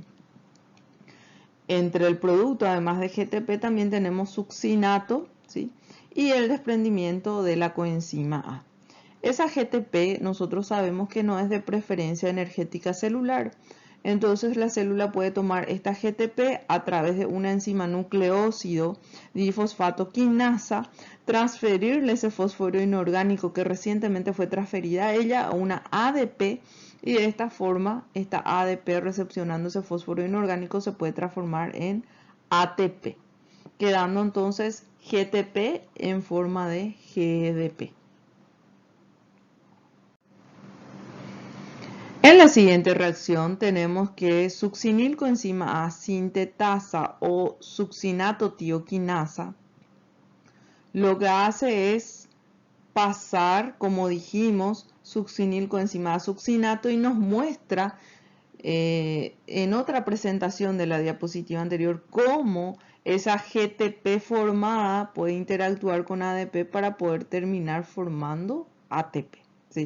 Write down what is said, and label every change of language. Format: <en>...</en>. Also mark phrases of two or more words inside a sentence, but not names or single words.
<es>Entre el producto, además de GTP, también tenemos succinato, ¿sí? Y el desprendimiento de la coenzima A. Esa GTP nosotros sabemos que no es de preferencia energética celular. Entonces la célula puede tomar esta GTP a través de una enzima nucleócido difosfato quinasa, transferirle ese fósforo inorgánico que recientemente fue transferida a ella a una ADP, y de esta forma esta ADP, recepcionando ese fósforo inorgánico, se puede transformar en ATP, quedando entonces GTP en forma de GDP. En la siguiente reacción tenemos que succinilcoenzima A sintetasa o succinato-tioquinasa lo que hace es pasar, como dijimos, succinilcoenzima A succinato, y nos muestra en otra presentación de la diapositiva anterior cómo esa GTP formada puede interactuar con ADP para poder terminar formando ATP, ¿sí?</es>